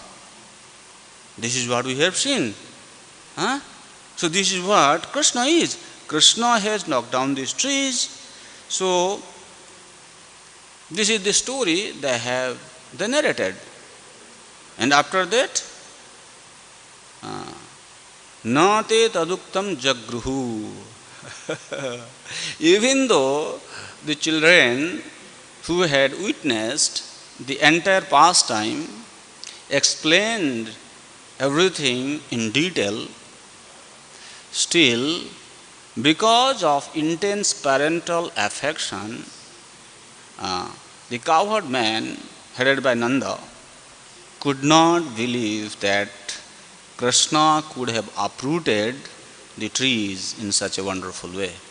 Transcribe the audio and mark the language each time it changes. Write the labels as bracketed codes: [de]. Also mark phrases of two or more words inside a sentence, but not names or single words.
[en] This is what we have seen. So this is what Krishna is. Krishna has knocked down these trees. So this is the story they narrated. And after that, [sa] न ते तदुक्तं जगृहुः. [en] Even though the children who had witnessed the entire pastime explained everything in detail, still, because of intense parental affection, the cowherd man, headed by Nanda, could not believe that Krishna could have uprooted the trees in such a wonderful way.